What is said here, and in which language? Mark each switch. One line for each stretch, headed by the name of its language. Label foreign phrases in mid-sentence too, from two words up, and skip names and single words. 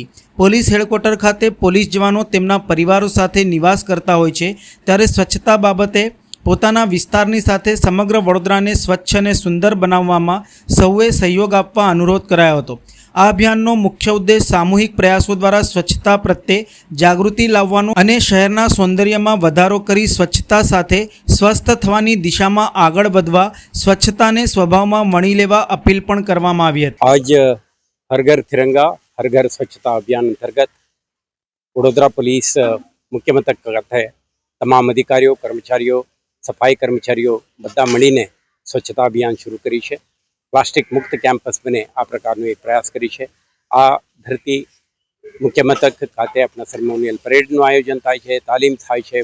Gujarati: પોલીસ હેડક્વાર્ટર ખાતે પોલીસ જવાનો તેમના પરિવારો સાથે નિવાસ કરતા હોય છે, ત્યારે સ્વચ્છતા બાબતે પોતાના વિસ્તારની સાથે સમગ્ર વડોદરાને સ્વચ્છ અને સુંદર બનાવવામાં સૌએ સહયોગ આપવા અનુરોધ કરાયો હતો. આ અભિયાનનો મુખ્ય ઉદ્દેશ સામૂહિક પ્રયાસો દ્વારા સ્વચ્છતા પ્રત્યે જાગૃતિ લાવવાનો અને શહેરના સૌંદર્યમાં વધારો કરી સ્વચ્છતા સાથે સ્વસ્થ થવાની દિશામાં આગળ વધવા સ્વચ્છતાને સ્વભાવમાં વણી લેવા અપીલ પણ કરવામાં આવી હતી. આજ હર ઘર તિરંગા હર ઘર સ્વચ્છતા અભિયાન અંતર્ગત વડોદરા પુલિસ મુખ્ય મથક खाતે તમામ અધિકારીઓ, કર્મચારીઓ, સફાઈ કર્મચારીઓ બધા મળીને સ્વચ્છતા અભિયાન શરૂ કરી છે. પ્લાસ્ટિક મુક્ત કેમ્પસ બને આ પ્રકારનો એક પ્રયાસ કરી છે. આ ધરતી મુખ્ય મથક ખાતે આપણા સેરેમોનિયલ પરેડનું આયોજન થાય છે, તાલીમ થાય છે.